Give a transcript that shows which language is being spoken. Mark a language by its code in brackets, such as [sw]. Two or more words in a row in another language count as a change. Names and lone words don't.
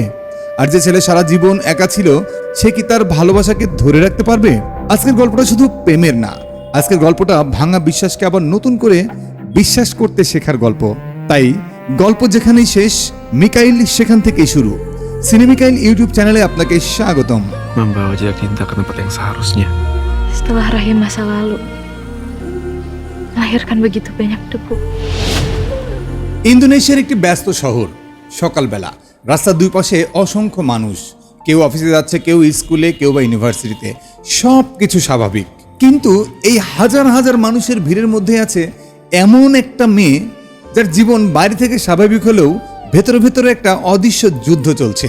[bn] আর যে ছেলে সারা জীবন একা ছিল সে কি তার ভালোবাসাকে ধরে রাখতে পারবে? আজকের গল্পটা শুধু প্রেমের না, আজকের গল্পটা ভাঙা বিশ্বাসকে আবার নতুন করে বিশ্বাস করতে শেখার গল্প। তাই গল্প যেখানেই শেষ, মিকাইল সেখান থেকেই শুরু। সিনেমিকাইল ইউটিউব চ্যানেলে আপনাকে স্বাগতম। [id] Membawa Jacinta ke tempat yang seharusnya. Setelah rahim masa lalu melahirkan begitu banyak debu. [bn] ইন্দোনেশিয়ার একটি ব্যস্ত শহর। সকালবেলা রাস্তার দুই পাশে অসংখ্য মানুষ, কেউ অফিসে যাচ্ছে, কেউ স্কুলে, কেউ বা ইউনিভার্সিটিতে। সব কিছু স্বাভাবিক, কিন্তু এই হাজার হাজার মানুষের ভিড়ের মধ্যে আছে এমন একটা মেয়ে যার জীবন বাইরে থেকে স্বাভাবিক হলেও ভেতরে ভেতরে একটা অদৃশ্য যুদ্ধ চলছে।